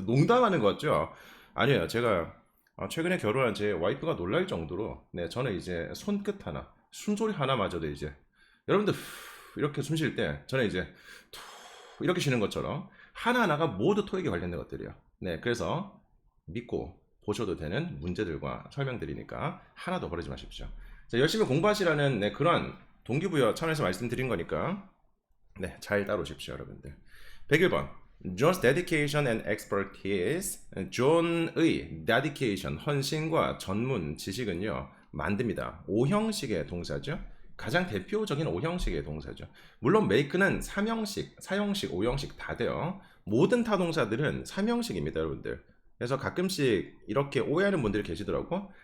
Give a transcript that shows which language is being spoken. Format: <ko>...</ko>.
<ko>농담하는 거 같죠? 아니에요. 제가 최근에 결혼한 제 와이프가 놀랄 정도로 네, 저는 이제 손끝 하나, 숨소리 하나마저도 이제 여러분들 이렇게 숨 쉴 때 저는 이제 이렇게 쉬는 것처럼 하나하나가 모두 토익에 관련된 것들이에요. 네, 그래서 믿고 보셔도 되는 문제들과 설명드리니까 하나도 버리지 마십시오. 자, 열심히 공부하시라는 네, 그런 동기부여 차원에서 말씀드린 거니까 네, 잘 따르십시오, 여러분들. 101번.</ko> <en>John's dedication and expertise.</en> <ko>존의 dedication, 헌신과 전문 지식은요, 만듭니다. 5형식의 동사죠. 가장 대표적인 5형식의 동사죠. 물론 make는 3형식, 4형식, 5형식 다 돼요. 모든 타동사들은 3형식입니다, 여러분들. 그래서 가끔씩 이렇게 오해하는 분들이 계시더라고.</ko>